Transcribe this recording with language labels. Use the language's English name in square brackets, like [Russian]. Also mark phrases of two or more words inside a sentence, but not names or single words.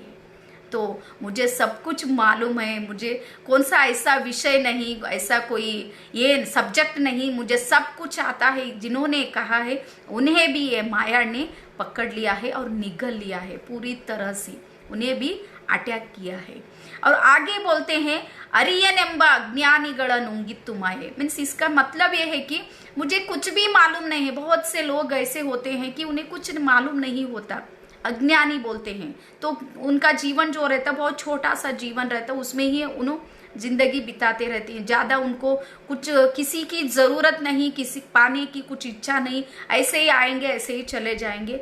[Hindi] तो मुझे सब कुछ मालूम है, मुझे कौन सा ऐसा विषय नहीं, ऐसा कोई ये सब्जेक्ट नहीं, मुझे सब कुछ आता है। जिन्होंने कहा है उन्हें भी ये माया ने पकड़ लिया है और निगल लिया है पूरी तरह से, उन्हें भी अटैक किया है। और आगे बोलते हैं [Kannada] ಅರಿಯನೆಂಬ ಅಜ್ಞಾನಿಗಳ ನುಂಗಿತ್ತು ಮಾಯೆ। [Hindi] मीन्स इसका मतलब ये है कि मुझे कुछ भी मालूम नहीं है। बहुत से लोग ऐसे होते हैं कि उन्हें कुछ मालूम नहीं होता, अज्ञानी बोलते हैं। तो उनका जीवन जो रहता, बहुत छोटा सा जीवन रहता, उसमें ही उन्होंने जिंदगी बिताते रहती हैं। ज़्यादा उनको कुछ किसी की ज़रूरत नहीं, किसी पाने की कुछ इच्छा नहीं, ऐसे ही आएंगे, ऐसे ही चले जाएंगे।